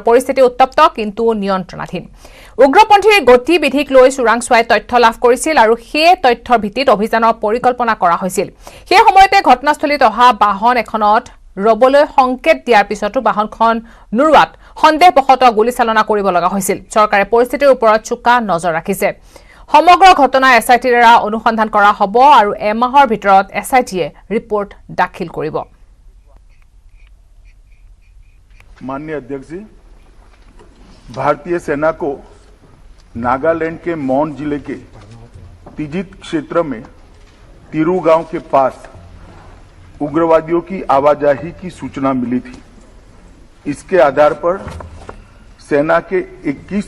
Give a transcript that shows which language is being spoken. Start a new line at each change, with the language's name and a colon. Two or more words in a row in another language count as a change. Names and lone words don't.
Assamese: পৰিস্থিতি উত্তপ্ত কিন্তু নিয়ন্ত্ৰণাধীন উগ্ৰপন্থীৰ গতিবিধিক লৈ চোৰাংচোৱাই তথ্য লাভ কৰিছিল আৰু সেই তথ্যৰ ভিত্তিত অভিযানৰ পৰিকল্পনা কৰা হৈছিল সেই সময়তে ঘটনাস্থলীত অহা বাহন এখনত ৰবলৈ সংকেত দিয়াৰ পিছতো বাহনখন নুৰুৱাত সন্দেহবশতঃ গুলীচালনা কৰিব লগা হৈছিল চৰকাৰে পৰিস্থিতিৰ ওপৰত চোকা নজৰ ৰাখিছে সমগ্ৰ ঘটনা এসআইটিৰ দ্বাৰা অনুসন্ধান কৰা হ'ব আৰু এমাহৰ ভিতৰত এসআইটিয়ে ৰিপৰ্ট দাখিল কৰিব
Hindi: माननीय अध्यक्ष जी भारतीय सेना को नागालैंड के मौन जिले के तिजित क्षेत्र में तिरू गांव के पास उग्रवादियों की आवाजाही की सूचना मिली थी इसके आधार पर सेना के 21